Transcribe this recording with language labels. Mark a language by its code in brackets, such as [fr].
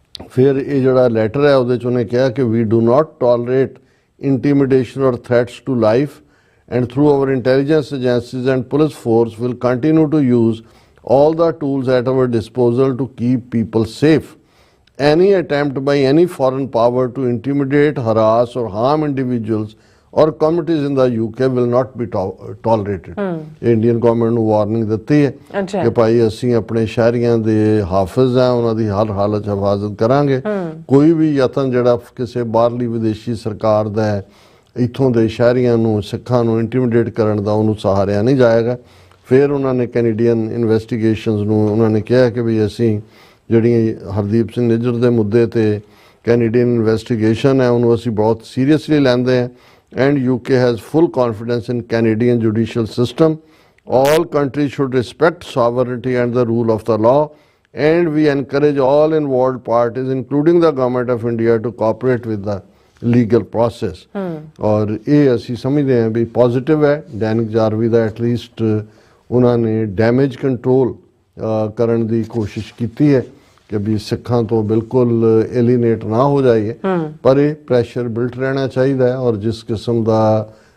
[pa] ਫਿਰ ਇਹ ਜਿਹੜਾ ਲੈਟਰ ਹੈ ਉਹਦੇ 'ਚ ਉਹਨੇ ਕਿਹਾ ਕਿ [en] We do not tolerate intimidation or threats to life and through our intelligence agencies and police force will continue to use all the tools at our disposal to keep people safe. Any attempt by any foreign power to intimidate, harass or harm individuals or communities in the UK will not be tolerated. Indian government [pa] ਨੂੰ warning ਦਿੱਤੀ ਹੈ ਕਿ ਭਾਈ ਅਸੀਂ ਆਪਣੇ ਸ਼ਹਿਰੀਆਂ ਦੇ ਹਾਫਿਜ਼ ਹਾਂ, ਉਹਨਾਂ ਦੀ ਹਰ ਹਾਲਤ 'ਚ ਹਿਫਾਜ਼ਤ ਕਰਾਂਗੇ। ਕੋਈ ਵੀ ਯਤਨ ਜਿਹੜਾ ਕਿਸੇ ਬਾਹਰਲੀ ਵਿਦੇਸ਼ੀ ਸਰਕਾਰ ਦਾ ਹੈ ਇੱਥੋਂ ਦੇ ਸ਼ਹਿਰੀਆਂ ਨੂੰ, ਸਿੱਖਾਂ ਨੂੰ ਇੰਟੀਮੀਡੇਟ ਕਰਨ ਦਾ, ਉਹਨੂੰ ਸਹਾਰਿਆ ਨਹੀਂ ਜਾਏਗਾ। ਫਿਰ ਉਹਨਾਂ ਨੇ ਕੈਨੇਡੀਅਨ ਇਨਵੈਸਟੀਗੇਸ਼ਨਸ ਨੂੰ ਉਹਨਾਂ ਨੇ ਕਿਹਾ ਕਿ ਵੀ ਅਸੀਂ ਜਿਹੜੀ ਹਰਦੀਪ ਸਿੰਘ ਨਿੱਜਰ ਦੇ ਮੁੱਦੇ 'ਤੇ ਕੈਨੇਡੀਅਨ ਇਨਵੈਸਟੀਗੇਸ਼ਨ ਹੈ ਉਹਨੂੰ ਅਸੀਂ ਬਹੁਤ ਸੀਰੀਅਸਲੀ ਲੈਂਦੇ ਹਾਂ and [en] UK has full confidence in Canadian judicial system. All countries should respect sovereignty and the rule of the law, and we encourage all involved parties including the government of India to cooperate with the legal process. [pa] ਔਰ ਇਹ ਅਸੀਂ ਸਮਝਦੇ ਹਾਂ ਵੀ positive ਹੈ। ਦੈਨਿਕ ਜਾਰਵੀ ਦਾ at least ਉਹਨਾਂ ਨੇ damage control ਕਰਨ ਦੀ ਕੋਸ਼ਿਸ਼ ਕੀਤੀ ਹੈ ਕਿ ਵੀ ਸਿੱਖਾਂ ਤੋਂ ਬਿਲਕੁਲ ਐਲੀਨੇਟ ਨਾ ਹੋ ਜਾਈਏ, ਪਰ ਇਹ ਪ੍ਰੈਸ਼ਰ ਬਿਲਟ ਰਹਿਣਾ ਚਾਹੀਦਾ ਹੈ। ਔਰ ਜਿਸ ਕਿਸਮ ਦਾ